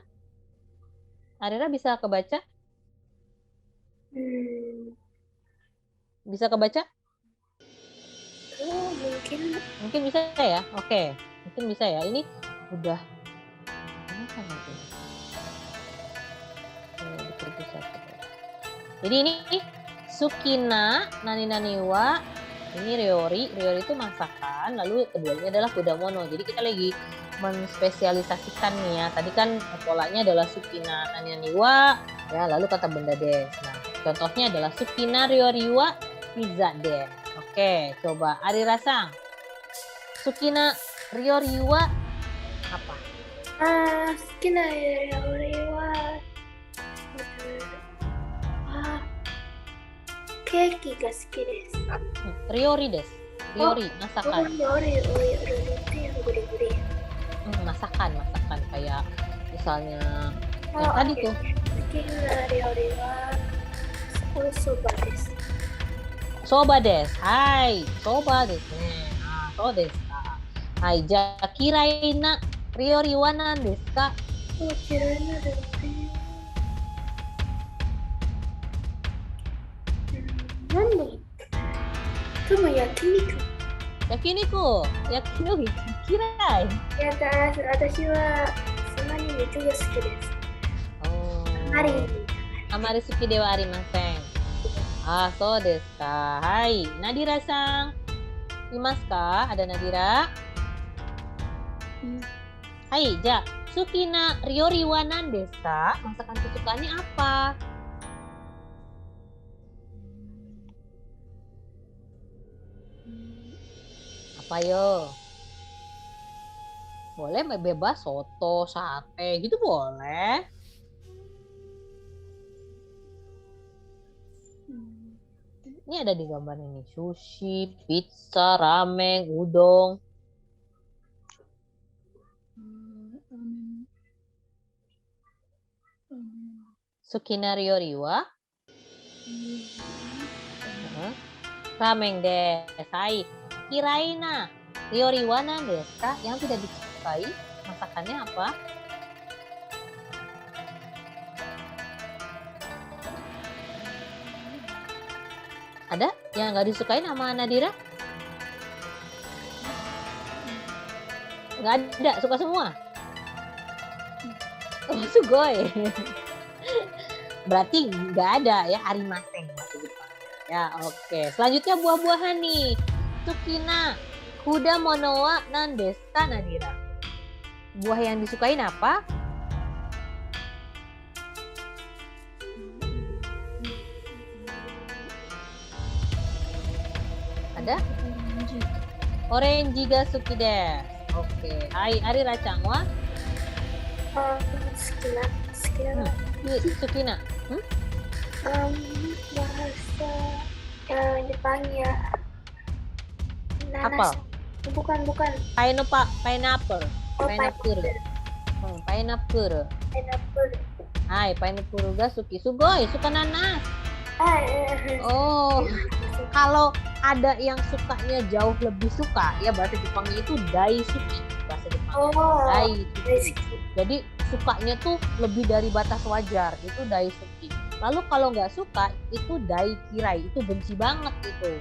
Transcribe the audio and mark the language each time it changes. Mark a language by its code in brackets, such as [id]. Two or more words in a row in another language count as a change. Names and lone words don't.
[id] Arira bisa kebaca? Bisa kebaca? Mungkin bisa ya. Oke, mungkin bisa ya. Ini udah. Kenapa nanti? Jadi ini [ja] 好きな何々は, [id] ini ryori itu masakan, lalu keduanya adalah kudamono. Jadi kita lagi menspesialisasikan nih ya. Tadi kan polanya adalah [ja] 好きな何々は, [id] ya, lalu kata benda des. Nah, contohnya adalah [ja] 好きな料理はピザです. [id] Oke, coba Ari Rasang. [ja] 好きな料理は [id] apa? [ja] 好きな料理はケーキが好きです. 料理です。料理, [id] masakan. Ryori itu yang gede-gede. Masakan kayak misalnya yang tadi tuh. [ja] 好きな料理はそばです. そばです。はい、そばです. そうですか。はい、じゃ嫌いな料理は何ですか? 嫌いな料理。トモ焼肉. 焼肉嫌い. 私はサマニミツが好きです. あまり好きではありません. そうですか。はい、ナディラさん. いますか? [id] Ada Nadira? [ja] はい、じゃ好きな料理は何ですか? [id] Masakan kesukaannya apa? Apa yo? Boleh bebas soto, sate gitu boleh. Ini ada di gambar ini. Sushi, pizza, ramen, udon. [ja] 好きな料理は? ラーメンです. はい. 嫌いな料理は何ですか? [id] Yang tidak disukai masakannya apa? Ada yang nggak disukai sama Nadira? Nggak ada, suka semua. [ja] おお、すごい. [id] Berarti nggak ada ya arimasen bahasa Jepang. Ya, oke. Selanjutnya buah-buahan nih. [ja] ツキナ果物は何ですか、ナディラ? [id] Buah yang disukain apa? Ada? [ja] オレンジが好きです. [id] Oke. [ja] はい、アリラちゃんは? スキナ. ツキナ. [id] Bahasa Jepang ya. Apel. Bukan. [en] Pineapple. Oh, Pineapple. Pineapple. Pineapple. [ja] はい、パイナップルが好き. すごい, [id] suka nanas. Oh, kalau ada yang sukanya jauh lebih suka, ya bahasa Jepangnya itu daisuki. Bahasa Jepang. Daisuki. Jadi sukanya tuh lebih dari batas wajar, itu daisuki. Lalu kalau nggak suka, itu daikirai, itu benci banget itu.